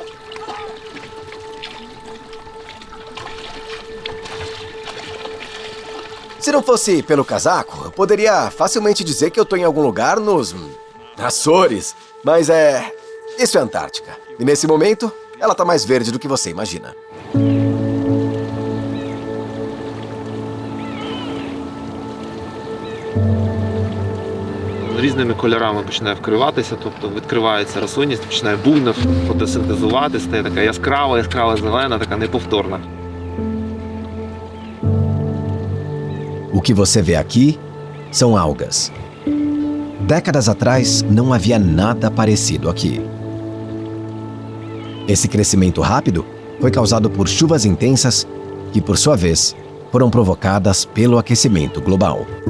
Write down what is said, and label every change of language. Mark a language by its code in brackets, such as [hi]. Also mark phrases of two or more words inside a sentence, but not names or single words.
[pt] Se não fosse pelo casaco, eu poderia facilmente dizer que eu tô em algum lugar nos Açores. Mas isso é Antártica. E nesse momento, ela tá mais verde do que você imagina. [uk] Різними кольорами починає вкриватися, тобто відкривається рослинність, починає буйно фотосинтезувати, стає така яскрава зелена, така неповторна. [pt] O que você vê aqui são algas. Décadas atrás, não havia nada parecido aqui. Esse crescimento rápido foi causado por chuvas intensas que, por sua vez, foram provocadas pelo aquecimento global.